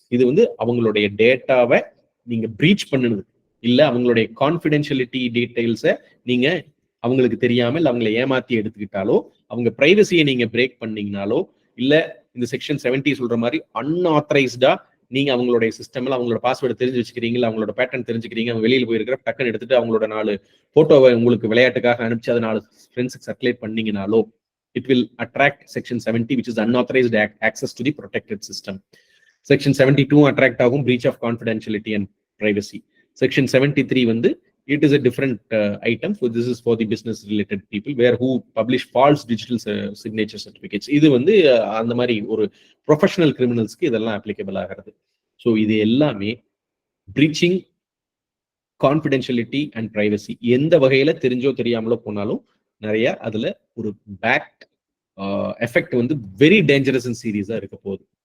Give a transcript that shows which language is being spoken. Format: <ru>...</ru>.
<ta>இது வந்து அவங்களுடைய டேட்டாவை நீங்க பிரீச் பண்ணுது இல்ல, அவங்களுடைய கான்ஃபிடென்ஷியலிட்டி டீடைல்ஸை நீங்க அவங்களுக்கு தெரியாம இல்ல அவங்களை ஏமாத்தி எடுத்துக்கிட்டாலோ, அவங்க பிரைவசியை நீங்க பிரேக் பண்ணீங்கனாலோ, இல்ல இந்த செக்ஷன் 70 சொல்ற மாதிரி அன்ஆத்தரைஸ்டா நீங்க அவங்களுடைய சிஸ்டம்ல அவங்களோட பாஸ்வேர்டு தெரிஞ்சு வச்சுக்கிறீங்க, அவங்களோட பேட்டர்ன் தெரிஞ்சுக்கிறீங்க, அவங்க வெளியில போயிருக்கிற டக்குன்னு எடுத்துட்டு அவங்களோட 4 போட்டோவை உங்களுக்கு விளையாட்டுக்காக அனுப்பிச்சு அதை 4 ஃப்ரெண்ட்ஸுக்கு circulate பண்ணீங்கனாலோ,</ta> <en>it will attract section 70, which is unauthorized access to the protected system. Section 72 attract ஆகும் breach of confidentiality and privacy. Section 73 வந்து it is a different item. So this is for the business related people where who publish false digital signature certificates.</en> <ta>இது வந்து அந்த மாதிரி ஒரு professional கிரிமினல்ஸ்க்கு இதெல்லாம் applicable ஆகிறது. So இது எல்லாமே பிரீச்சிங் கான்ஃபிடென்ஷியலிட்டி அண்ட் பிரைவசி எந்த வகையில தெரிஞ்சோ தெரியாமலோ போனாலும் நிறைய அதுல ஒரு பேக் எஃபெக்ட் வந்து வெரி டேஞ்சரஸ் அண்ட் சீரியஸா இருக்க போகுது.</ta>